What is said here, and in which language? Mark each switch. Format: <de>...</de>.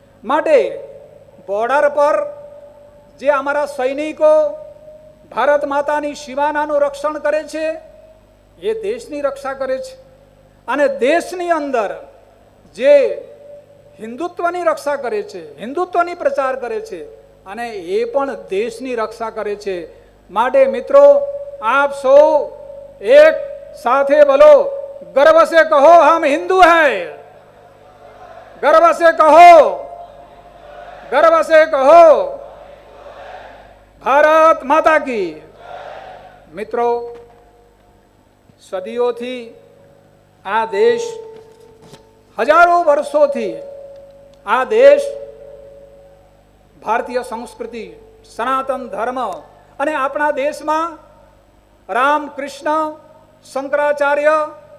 <gu>માટે બોર્ડર પર જે અમારા સૈનિકો ભારત માતાની સીમાનાનું રક્ષણ કરે છે, એ દેશની રક્ષા કરે છે. અને દેશની અંદર જે હિન્દુત્વની રક્ષા કરે છે, હિન્દુત્વની પ્રચાર કરે છે, અને એ પણ દેશની રક્ષા કરે છે. માટે મિત્રો, આપ સૌ એક સાથે બોલો,</gu> <hi>गर्व से कहो हम हिंदू हैं, गर्व से कहो, गर्व से कहो भारत माता की.</hi> <gu>મિત્રો, સદીઓથી આ દેશ, હજારો વર્ષોથી આ દેશ ભારતીય સંસ્કૃતિ, સનાતન ધર્મ અને આપણા દેશમાં રામ, કૃષ્ણ, શંકરાચાર્ય,</gu>